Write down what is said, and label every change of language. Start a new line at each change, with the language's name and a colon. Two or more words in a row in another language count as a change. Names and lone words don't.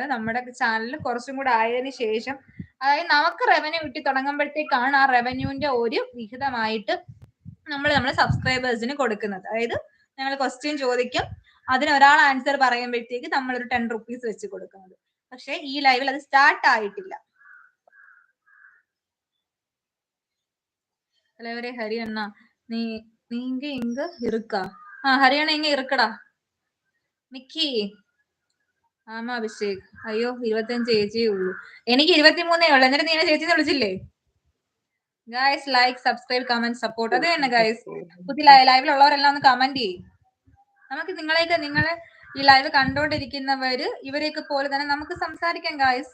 Malayalam: നമ്മുടെ ചാനലിൽ കുറച്ചും കൂടെ ആയതിനു ശേഷം, അതായത് നമുക്ക് റവന്യൂ കിട്ടി തുടങ്ങുമ്പോഴത്തേക്കാണ് ആ റവന്യൂവിന്റെ ഒരു വിഹിതമായിട്ട് നമ്മുടെ സബ്സ്ക്രൈബേഴ്സിന് കൊടുക്കുന്നത്. അതായത് ഞങ്ങൾ ക്വസ്റ്റ്യൻ ചോദിക്കും, അതിന് ഒരാൾ ആൻസർ പറയുമ്പോഴത്തേക്ക് നമ്മളൊരു 10 റുപ്പീസ് വെച്ച് കൊടുക്കുന്നത്. പക്ഷെ ഈ ലൈവിൽ അത് സ്റ്റാർട്ട് ആയിട്ടില്ല.
Tamil: தலைவரே ஹரி அண்ணா, நீங்க இங்க இருக்கா? ஹரியானா எங்க இருக்கடா മിക്കി?
Malayalam: ആമാ അഭിഷേക്. അയ്യോ 25 ഏജേ ഉള്ളൂ. എനിക്ക് 23 ഉള്ളു. എന്നിട്ട് നീ ചേച്ചിന്ന് വിളിച്ചില്ലേ?
English: Guys like, subscribe, comment, support.
Malayalam: അത് തന്നെ ഗായ്സ്. പുതിയ ലൈവിലുള്ളവരെല്ലാം ഒന്ന് കമന്റ് ചെയ്യും. നമുക്ക് നിങ്ങളെ ഈ ലൈവ് കണ്ടോണ്ടിരിക്കുന്നവര് ഇവരെയൊക്കെ പോലെ തന്നെ നമുക്ക് സംസാരിക്കാം ഗായ്സ്.